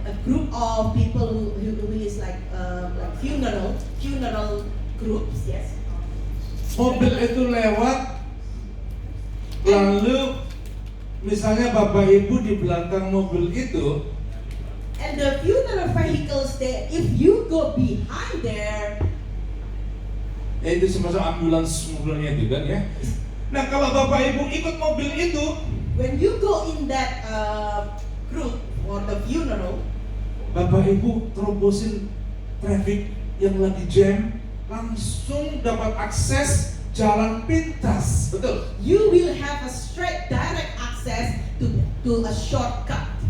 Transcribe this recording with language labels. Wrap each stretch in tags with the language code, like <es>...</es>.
<en>A group of people who is like funeral groups, yes.</en> <id>Mobil itu lewat, lalu misalnya Bapak Ibu di belakang mobil itu,</id> <en>And the funeral vehicles there, if you go behind there,</en> <id>ya itu semacam ambulans mobilnya itu kan ya. Nah kalau Bapak Ibu ikut mobil itu,</id> <en>when you go in that group or the funeral,</en> <id>Bapak Ibu terobosin traffic yang lagi jam, langsung dapat akses jalan pintas, betul?</id> <en>you will have a straight direct access to a shortcut.</en>